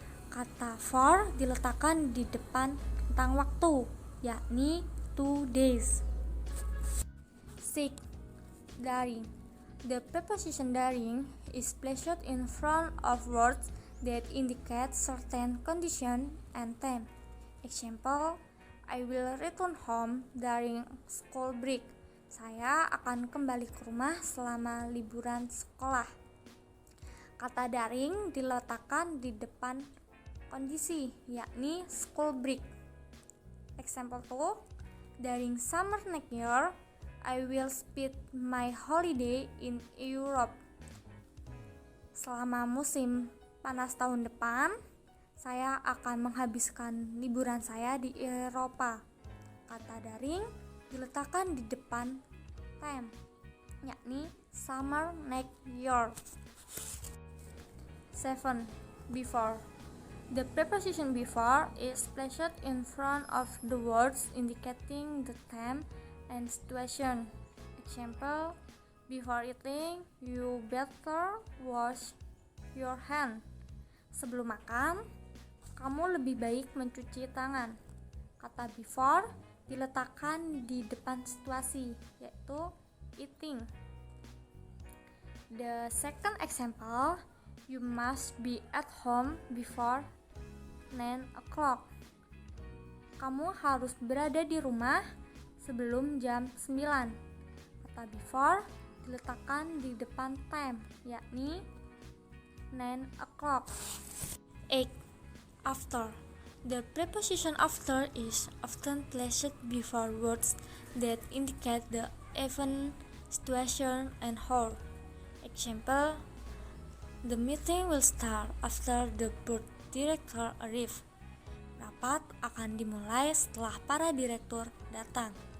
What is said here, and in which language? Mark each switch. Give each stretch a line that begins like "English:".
Indonesian: Kata for diletakkan di depan tentang waktu, yakni 2 days. 6. During.
English: The preposition during is placed in front of words that indicate certain condition and time. Example, I will return home during school break.
Indonesian: Saya akan kembali ke rumah selama liburan sekolah. Kata daring diletakkan di depan kondisi, yakni
English: school break. Example 2, during summer next year, I will spend my holiday in Europe.
Indonesian: Selama musim panas tahun depan, saya akan menghabiskan liburan saya di Eropa. Kata daring diletakkan di depan time, yakni
English: summer next year. 7. Before. The preposition before is placed in front of the words indicating the time and situation. Example, before eating, you better wash your hand.
Indonesian: Sebelum makan, kamu lebih baik mencuci tangan. Kata before diletakkan di depan situasi, yaitu eating.
English: The second example, you must be at home before 9 o'clock.
Indonesian: Kamu harus berada di rumah sebelum jam 9. Kata before diletakkan di depan time, yakni 9 o'clock. 8. After.
English: The preposition after is often placed before words that indicate the event, situation, and how. Example, the meeting will start after the board director arrives.
Indonesian: Rapat akan dimulai setelah para direktur datang.